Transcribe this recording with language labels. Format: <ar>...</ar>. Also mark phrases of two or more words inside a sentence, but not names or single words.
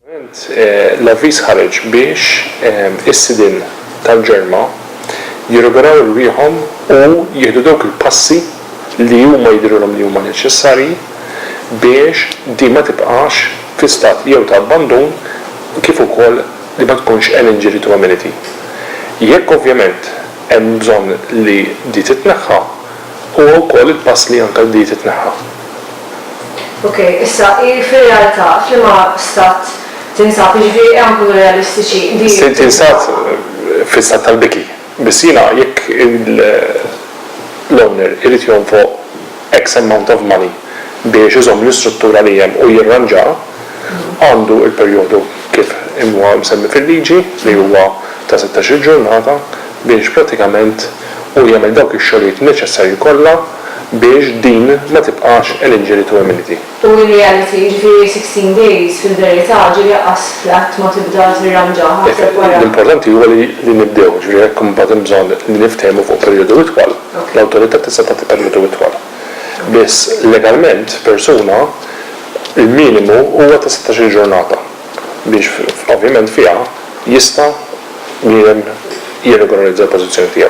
<mt>ovvjament l-avviż ħareġ biex is-sidin tal-ġerma jirregolaw irwieħhom u jieħdu dawk il-passi li huma jidhirulhom li huma neċessarji biex din ma tibqax fi stat jew ta' abbandun kif ukoll li ma tkunx</mt> <en>an injury to amenity.</en> <mt>Jekk ovvjament hemm bżonn li di titneħħa huwa wkoll il-pass li anke di titneħħa. Ok, issa fir-realtà f'liema stat tinsab jiġifieri hemm nkunu realistiċi. Tinsab fis-stat tal-biki. Biss jiena jekk l-owner irid jonfoq</mt> <en>X amount of money</en> <mt>biex iżomm l-istruttura li hemm u jirranġa għandu il-perjodu kif huwa msemmi fil-liġi li huwa ta' 16 ġurnata biex pratikament u jagħmel dawk ix-xogħlijiet neċessarji kollha biex din ma tibqax</mt> <en>an injury to amenity.</en> <mt>U in-reality jiġifieri 16 days fil-verità ġieli qas flat ma tibda tirranġaha ħadd wara. L-importanti huwa li nibdew, ġifieri jekk imbagħad hemm bżonn li niftehmu fuq perjodu itwal. L-awtorità tista' tagħti perjodu itwal. Biss legalment persuna il-minimu huwa ta' 16 ġurnata biex ovvjament fiha jista' jirregolarizza l-pożizzjoni tiegħu.</mt>